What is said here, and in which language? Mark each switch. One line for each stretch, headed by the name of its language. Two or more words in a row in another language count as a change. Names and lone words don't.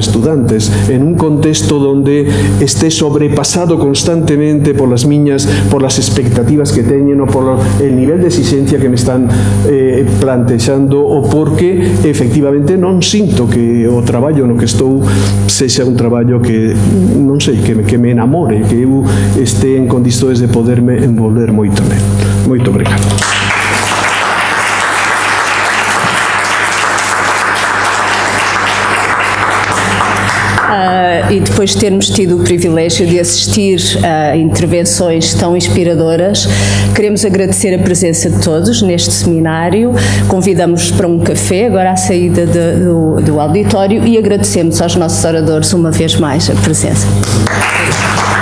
Galician: estudantes,
Spanish: en un contexto donde esté sobrepasado constantemente
Galician: polas expectativas que teñen ou
Spanish: por el nivel de exigencia
Galician: que me están plantexando, ou porque efectivamente non sinto que o traballo no que estou sexa un traballo que, non sei, que me enamore, que eu este en condições de poderme envolver moito nel. Moito obrigado.
Portuguese: E depois de termos tido o privilégio de assistir a intervenções tão inspiradoras, queremos agradecer a presença de todos neste seminário, convidamos para um café agora à saída do auditório e agradecemos aos nossos oradores uma vez mais a presença.